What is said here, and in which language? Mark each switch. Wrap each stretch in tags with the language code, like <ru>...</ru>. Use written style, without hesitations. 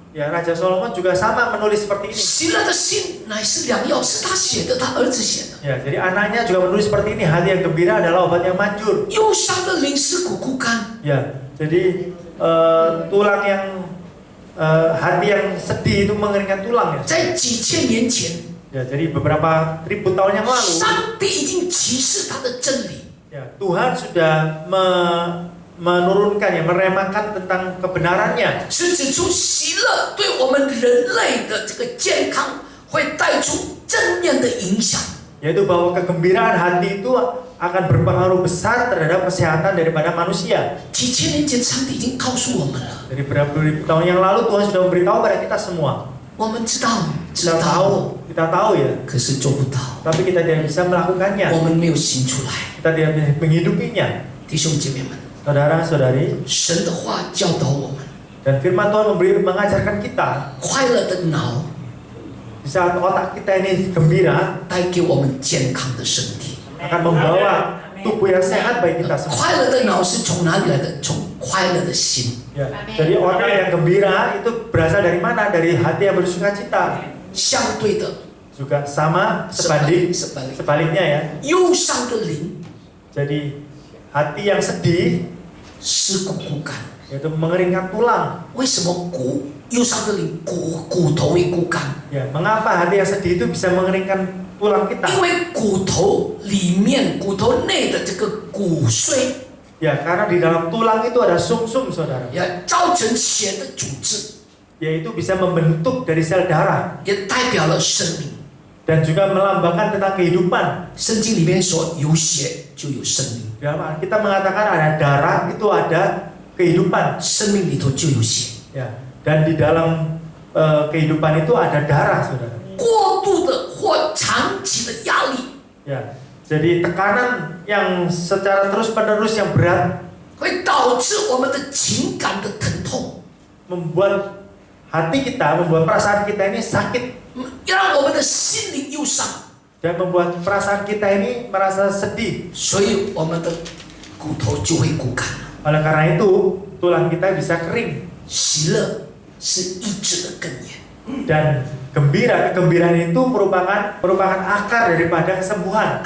<id>ya Raja Solomon juga sama menulis seperti ini.</id> <zh>喜乐的心乃是良药，是他写的，他儿子写的。</zh> <id>Ya, jadi anaknya juga menulis seperti ini. Hati yang gembira adalah obat yang manjur.</id> <zh>忧伤的灵是骨枯干。</zh> <id>Ya, jadi tulang yang hati yang sedih itu mengeringkan tulang, ya.</id> <zh>在几千年前，</zh> <id>Ya, jadi beberapa ribu tahun yang lalu,</id> <zh>上帝已经启示他的真理。</zh> <id>ya, Tuhan sudah menurunkan, ya, meremahkan tentang kebenarannya.</id> <zh>是指出喜乐对我们人类的这个健康会带出正面的影响。</zh> <id>Yaitu bahwa kegembiraan hati itu akan berpengaruh besar terhadap kesehatan daripada manusia.</id> <zh>几千年前，上帝已经告诉我们了，</zh> <id>Dari beberapa ribu tahun yang lalu Tuhan sudah memberitahu pada kita semua.</id> <zh>我们知道，</zh> <id>Kita tahu, ya,</id> <zh>可是做不到，</zh> <id>tapi kita tidak bisa melakukannya.</id> <zh>我们没有行出来。</zh> <id>Kita tidak bisa menghidupinya.</id> <zh>弟兄姐妹们，</zh> <id>Saudara-saudari,</id> <zh>神的话教导我们，</zh> <id>dan firman Tuhan mengajarkan kita,</id> <zh>快乐的脑</zh> <id>di saat otak kita ini gembira,</id> <zh>带给我们健康的身体。</zh> <id>akan membawa tubuh yang sehat bagi kita semua.</id> <zh>快乐的脑是从哪里来的？从快乐的心。</zh> <id>Ya, jadi otak yang gembira itu berasal dari mana? Dari hati yang bersuka cita.</id> <zh>相对的，</zh> <id>juga sama sebalik. sebaliknya ya.</id> <zh>忧伤的灵</zh> <id>Jadi hati yang sedih</id> <zh>是骨骨干。</zh> <id>yaitu mengeringkan tulang.</id> <zh>为什么忧伤的灵骨头会骨干？</zh> <id>Ya, mengapa hati yang sedih itu bisa mengeringkan tulang kita?</id> <zh>因为骨头里面、骨头内的这个骨髓，</zh> <id>Ya, karena di dalam tulang itu ada sumsum, saudara.</id> <zh>也造成血的组织，</zh> <id>Yaitu bisa membentuk dari sel darah</id> <zh>也代表了生命。</zh> <id>dan juga melambangkan tentang kehidupan.</id> <zh>圣经里面说，有血就有生命，</zh> <id>Dalam kita mengatakan ada darah itu ada kehidupan.</id> <zh>生命里头就有血。</zh> <id>Ya, dan di dalam kehidupan itu ada darah, saudara.</id> <zh>过度的或长期的压力</zh> <id>Ya, jadi tekanan yang secara terus-menerus yang berat</id> <zh>会导致我们的情感的疼痛，</zh> <id>membuat hati kita, membuat perasaan kita ini sakit</id> <zh>让我们的心灵忧伤，</zh> <id>dan membuat perasaan kita ini merasa sedih.</id> <zh>所以我们的骨头就会骨干。</zh> <id>Oleh karena itu, tulang kita bisa kering</id> <zh>喜乐是医治的根源。</zh> <id>dan kegembiraan itu merupakan akar daripada kesembuhan.</id>